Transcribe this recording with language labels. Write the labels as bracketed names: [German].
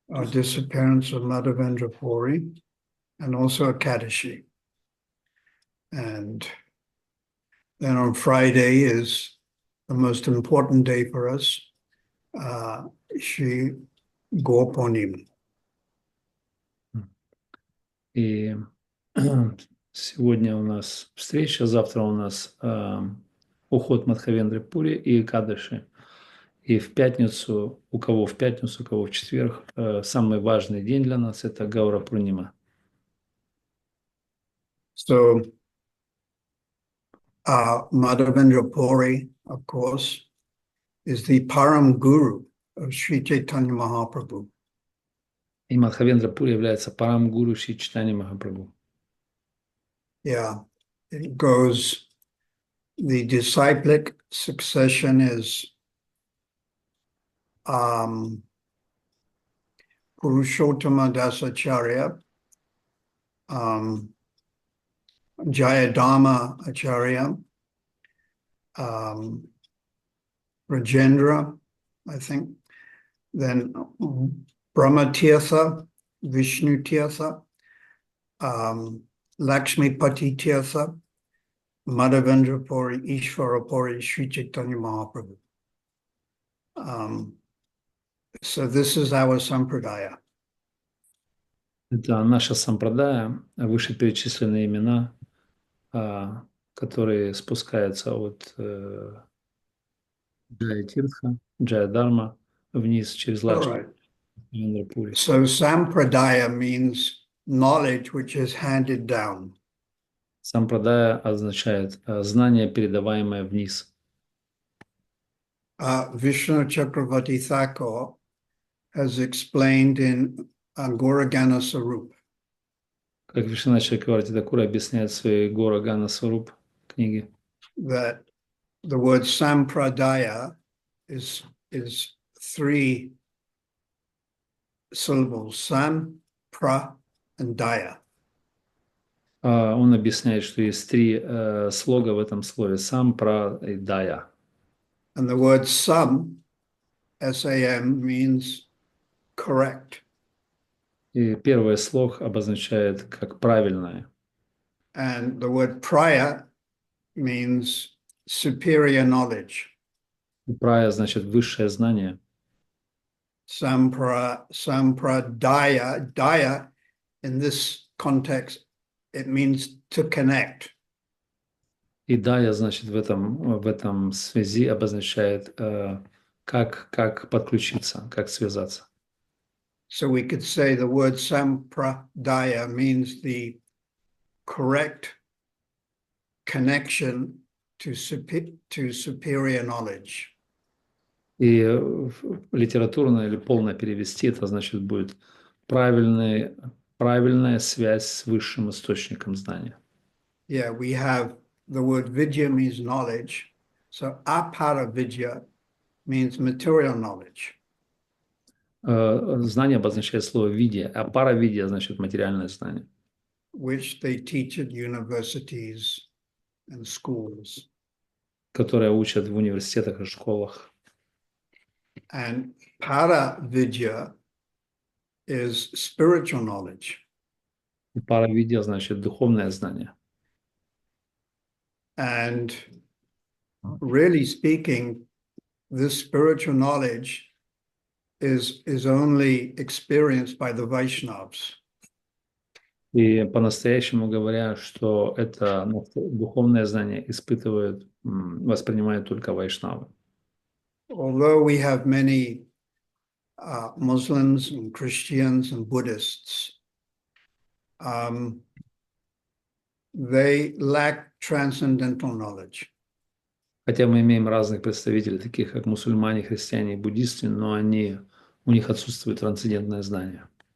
[English] Disappearance of Madhavendra Puri, and also Ekadashi. And then on Friday is the most important day for us, Shri Gopanim. [Russian] И сегодня у нас встреча, завтра у нас уход Мадхавендры Пури и Экадаши. И в пятницу, у кого в пятницу, у кого в четверг, самый важный день для нас – это Гаура Пурнима. [English] So, Madhavendra Puri, of course, is the Param Guru of Sri Chaitanya Mahaprabhu. [Russian] И Мадхавендра Пури является парам гуру Шри Чайтанья Махапрабху. [English] Yeah, it goes, the disciplic succession is Purushottama Dasacharya, Jayadharma Acharya, Rajendra, I think, then Brahma Tirtha, Vishnu Tirtha, Lakshmi Pati Tirtha, Madhavendra Puri, Ishvara Puri, Sri Chaitanya Mahaprabhu. So this is our sampradaya. [Russian] Это наша сампрадая, вышеперечисленные имена, которые спускаются от Джая Тиртха, Джая Дарма вниз через Лакшми. [English] So sampradaya means knowledge which is handed down. [Russian] Сампрадая означает знание, передаваемое вниз. [English] Vishnu Chakravarti Thakur has explained in Goragana Sarup. [Russian] Как Вишванат Чакраварти Тхакур объясняет в своей Горагана Сваруб книге, [English] That the word sampradaya is three syllables: sam, pra, and daya. [Russian] Он объясняет, что есть три слога в этом слове: сам, пра и дая. [English] And the word sam, S-A-M, means correct. [Russian] И первый слог обозначает как правильное. [English] And the word praya means superior knowledge. [Russian] Прая значит высшее знание. [English] Sampradaya, daya, in this context, it means to connect. [Russian] И дая, значит, в этом связи обозначает как подключиться, как связаться. [English] So we could say the word sampradaya means the correct connection to superior knowledge. [Russian] И литературно или полно перевести это значит будет правильная связь с высшим источником знания. [English] Yeah, we have the word vidya means knowledge. So apara vidya means material knowledge. [Russian] Знание обозначает слово видия, а паравидия значит материальное знание. [English] Which they teach at universities and schools. [Russian] Которое учат в университетах и школах. [English] And para-vidya is spiritual knowledge. [Russian] Паравидия значит духовное знание. [English] And really speaking, this spiritual knowledge is only experienced by the Vaishnavas. [Russian] И по-настоящему говоря, что это духовное знание воспринимают только вайшнавы. [English] Although we have many Muslims and Christians and Buddhists, they lack transcendental knowledge. [Russian] Хотя мы имеем разных представителей, таких как мусульмане, христиане и буддисты, но у них отсутствует трансцендентное знание.